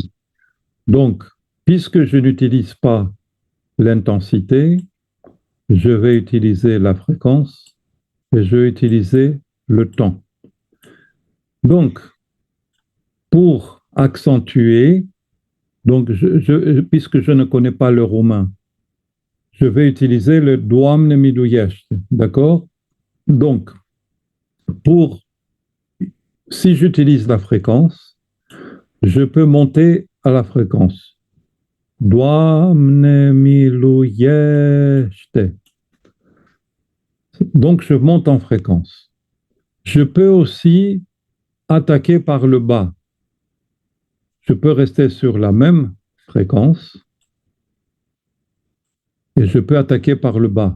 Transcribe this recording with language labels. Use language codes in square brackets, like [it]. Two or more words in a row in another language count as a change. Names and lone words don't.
[fr] Donc, puisque je n'utilise pas l'intensité, je vais utiliser la fréquence et je vais utiliser le temps. Donc, pour accentuer, donc puisque je ne connais pas le roumain, je vais utiliser le [ro] doamne miluiește, [fr] d'accord? Donc, si j'utilise la fréquence, je peux monter à la fréquence. [ro] Doamne miluiește. [fr] Donc, je monte en fréquence. Je peux aussi attaquer par le bas. Je peux rester sur la même fréquence et je peux attaquer par le bas.